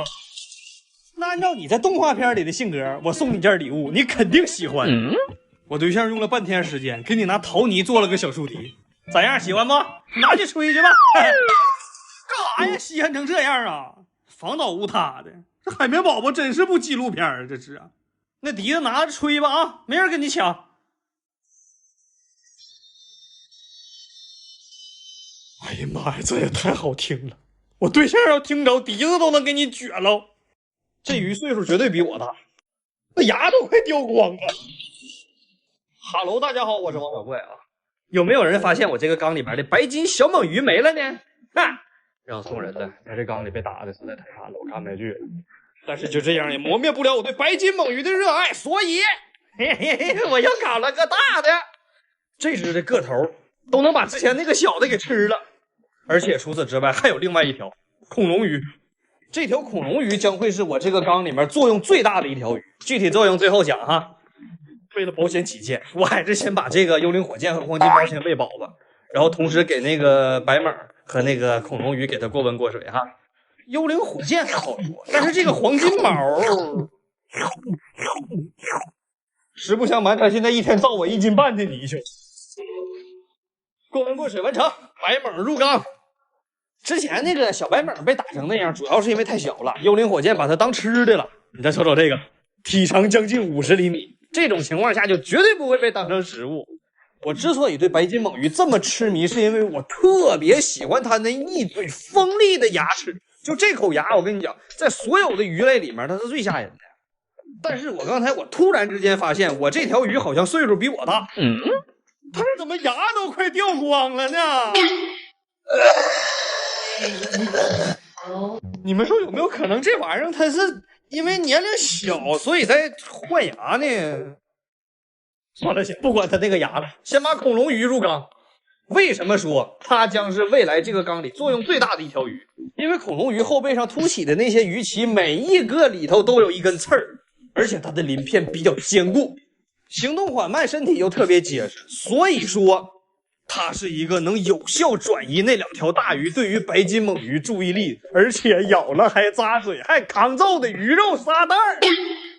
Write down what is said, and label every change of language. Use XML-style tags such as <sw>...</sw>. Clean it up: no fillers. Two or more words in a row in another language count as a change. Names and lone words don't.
<zh>那按照你在動畫片裡的性格，我送你件禮物，你肯定喜歡。我對象用了半天時間，給你拿陶泥做了個小豎笛。咋樣，喜歡不？拿去吹去吧。幹啥呀？稀罕成這樣啊！房倒屋塌的，這海綿寶寶真是部紀錄片啊！這是啊，那笛子拿着吹吧啊，沒人跟你搶。哎呀媽呀，這也太好聽了！我對象要聽着，笛子都能給你撅了。這魚歲數絕對比我大，那牙都快掉光了。哈嘍，大家好，我是王小怪啊。有沒有人發現我這個缸裡邊的白金小猛魚沒了呢？讓送人的，在這缸裡被打的實在太慘了，我看不下去了。但是就這樣也磨滅不了我對白金猛魚的熱愛，所以我又搞了個大的。這只的個頭都能把之前那個小的給吃了，而且除此之外還有另外一條恐龍魚。這條恐龍魚將會是我這個缸裡面作用最大的一條魚，具體作用最後講哈。為了保險起見，我還是先把這個幽靈火箭和黃金貓先餵飽吧，然後同時給那個白猛和那個恐龍魚給它過溫過水哈。幽靈火箭還好說，但是這個黄金貓，實不相瞞，它現在一天造我1斤半的泥鰍。过溫過水完成，白猛入缸。之前那個小白猛被打成那樣，主要是因為太小了，幽靈火箭把它當吃的了。你再瞅瞅這個，體長將近50厘米。這種情況下就絕對不會被當成食物。我之所以對白金猛魚這麼痴迷，是因為我特別喜歡它那一嘴鋒利的牙齒。就這口牙，我跟你講，在所有的魚類裡面，它是最嚇人的。但是我剛才突然之間發現，我這條魚好像歲數比我大。它怎麼牙都快掉光了呢？你們說有沒有可能這玩意兒它是因為年齡小，所以在換牙呢？算了，先不管它那個牙了，先把恐龙魚入缸。為什麼說它將是未來這個缸裡作用最大的一條魚？因為恐龍魚後背上凸起的那些魚鰭，每一個裡頭都有一根刺兒，而且它的鱗片比較堅固，行動緩慢，身體又特別結實，所以說它是一個能有效轉移那2條大魚對於白金猛魚注意力，而且咬了還咂嘴還抗揍的魚肉沙袋。</zh>